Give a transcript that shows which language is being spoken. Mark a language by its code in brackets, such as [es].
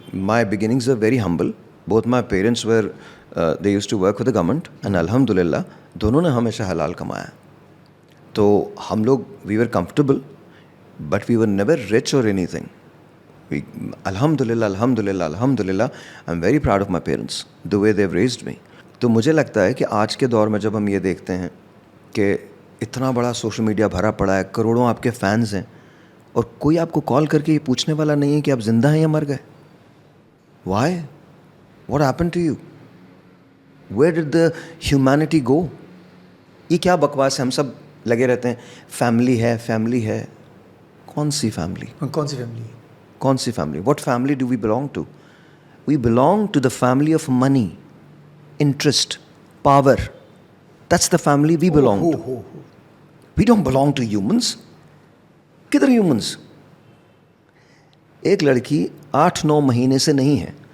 [en] My beginnings were very humble. Both my parents were they used to work for the government, and alhamdulillah [ur] دونوں نے ہمیشہ حلال کمایا. تو ہم لوگ [en] we were comfortable, but we were never rich or anything. الحمدللہ I'm very proud of my parents, the way they've raised me. [ur] تو مجھے لگتا ہے کہ آج کے دور میں جب ہم یہ دیکھتے ہیں کہ اتنا بڑا سوشل میڈیا بھرا پڑا ہے, کروڑوں آپ کے فینز ہیں, اور کوئی آپ کو کال کر کے یہ پوچھنے والا نہیں ہے کہ آپ زندہ ہیں یا مر گئے. [en] Why? What happened to you? Where did the humanity go? [ur] یہ کیا بکواس ہے. ہم سب لگے رہتے ہیں فیملی ہے. کون سی فیملی؟ کون سی family? [en] What family do we belong to? We belong to the family of money, interest, power. That's the family we belong to. We don't belong to humans. [ur] کدھر humans؟ ایک لڑکی 8-9 مہینے سے نہیں ہے.